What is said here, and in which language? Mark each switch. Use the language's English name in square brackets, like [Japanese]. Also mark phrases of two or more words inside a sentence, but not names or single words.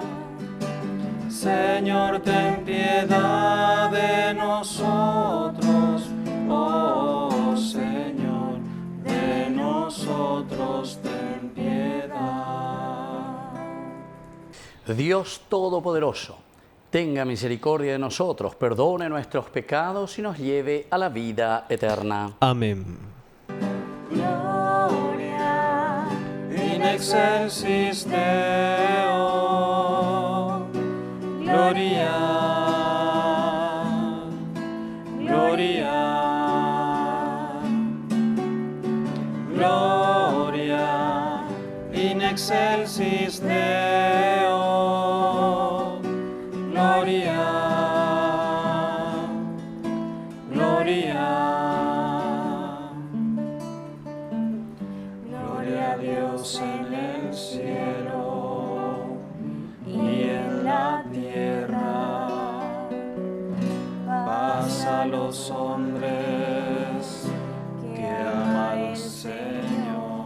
[Spanish] Señor, ten piedad de nosotros, oh Señor, de nosotros ten piedad. Dios Todopoderoso, tenga misericordia de nosotros, perdone nuestros pecados y nos lleve a la vida eterna. Amén. [Latin] Gloria in excelsis Deo. Gloria, gloria, gloria in excelsis Deo. [Spanish] Gloria, gloria, gloria a Dios en el cielo y en la tierra, paz a los hombres que ama al Señor.